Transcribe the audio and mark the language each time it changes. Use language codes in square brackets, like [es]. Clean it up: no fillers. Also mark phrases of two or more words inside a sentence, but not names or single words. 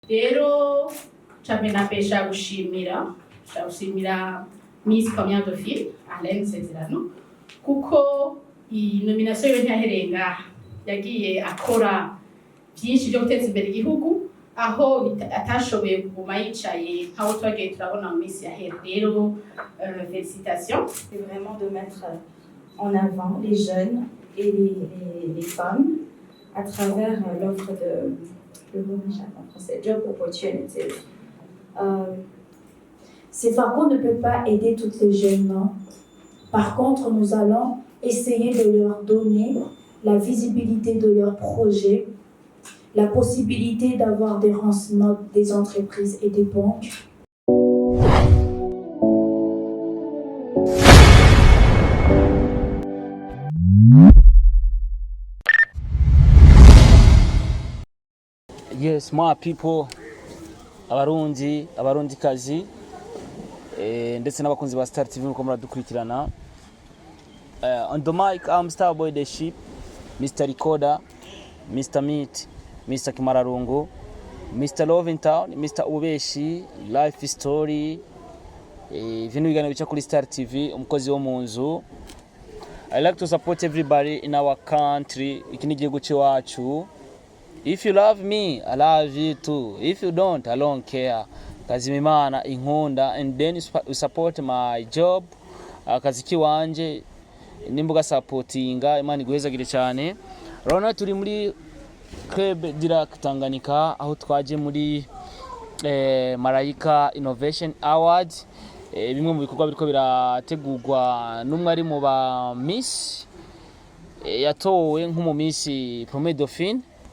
[rn] rero napesha gushimira Miss Combien de Filles Alain Sezerano kuko iyi nomination yo ntiyahereye ngaha yagiye akora byinshi byo guteza imbere igihugu aho atashoboye kuguma yicaye aho twagiye turabona mu minsi yahera rero félicitations. [fr] C'est vraiment de mettre en avant les jeunes et les femmes à travers l'offre de le mot en français, [en] job opportunities. [fr] CEFACO ne peut pas aider toutes les jeunes, non. Par contre, nous allons essayer de leur donner la visibilité de leurs projets, la possibilité d'avoir des renseignements des entreprises et des banques. [en] Yes, my people, [rn] abarundi kazi, ndetse n'abakunzi ba Star TV muko muradukurikirana. [en] On the mic, I'm Starboy the Sheep, Mr. Recorder, Mr. Meat, Mr. Kimararungu, Mr. Love in Town, Mr. Ubeshi, Life Story, [rn] vino bigana bica kuri Star TV, umukozi wo mu nzu. [en] I like to support everybody in our country, [rn] iki ni igihugu cyacu. [en] If you love me, I love you too. If you don't, I don't care. [rn] Kazi mimana inkunda, [en] and then you support my job. [rn] Akazi kiwanje nimbuga supportinga Imana iguhezagire cyane. Rona turi muri Club Direct Tanganyika aho twaje muri Marayika Innovation Awards. Bimwe mu bikorwa biriko birategurwa n'umwe ari mu ba Miss yatowe nk'umu Miss [fr] Premier Dauphine.